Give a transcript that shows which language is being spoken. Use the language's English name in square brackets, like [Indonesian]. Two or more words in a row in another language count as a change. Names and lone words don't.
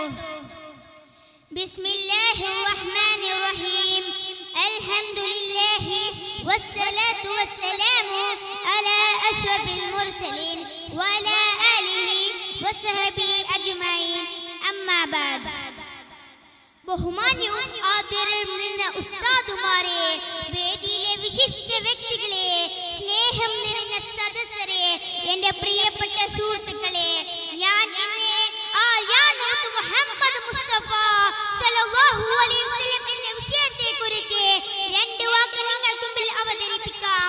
[Arabic] بسم الله الرحمن الرحيم. الحمد لله والصلاة والسلام على أشرف المرسلين وعلى آله وصحبه أجمعين. أما بعد. [Malayalam] ബഹുമാന്യവും ആദരവും നിറഞ്ഞ ഉസ്താദുമാരെ, വേദിയിലെ വിശിഷ്ട വ്യക്തികളെ, സ്നേഹം നിറഞ്ഞ സദസ്സരെ, എൻ്റെ പ്രിയപ്പെട്ട സുഹൃത്തുക്കളെ, ഞാൻ മുഹമ്മദ് മുസ്തഫ [Arabic] صلى الله عليه وسلم [Malayalam] എന്ന വിഷയത്തെക്കുറിച്ച് രണ്ട് വാക്ക് നിങ്ങൾക്ക് മുമ്പിൽ അവതരിപ്പിക്കാം.